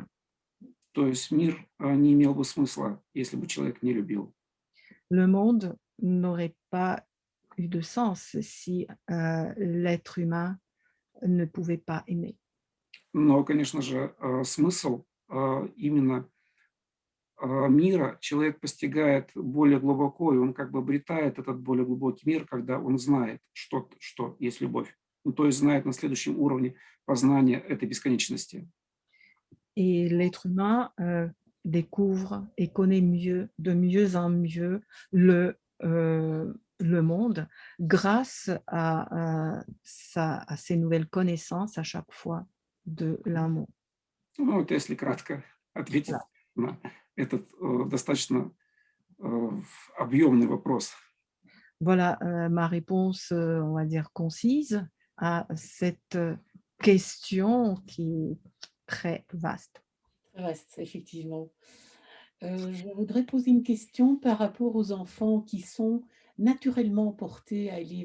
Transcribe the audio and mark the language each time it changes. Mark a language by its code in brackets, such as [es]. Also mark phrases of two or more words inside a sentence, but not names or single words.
[ru] То есть мир не имел бы смысла, если бы человек не любил. [fr] Le monde n'aurait pas eu de sens si l'être humain ne pouvait pas aimer. [ru] Но, конечно же, смысл именно мира человек постигает более глубоко, и он как бы обретает этот более глубокий мир, когда он знает, что есть любовь. Ну, то есть знает на следующем уровне познания этой бесконечности. [fr] Et l'être humain découvre et connaît mieux, de mieux en mieux, le le monde grâce à ces nouvelles connaissances à chaque fois de l'amour. [ru] Ну, вот если кратко [fr] Voilà, [ru] ответить на этот достаточно объемный вопрос. [fr] voilà ma réponse, on va dire concise à cette question qui est très vaste. Très vaste, effectivement. Je voudrais poser une question par rapport aux enfants qui sont naturellement portés à aller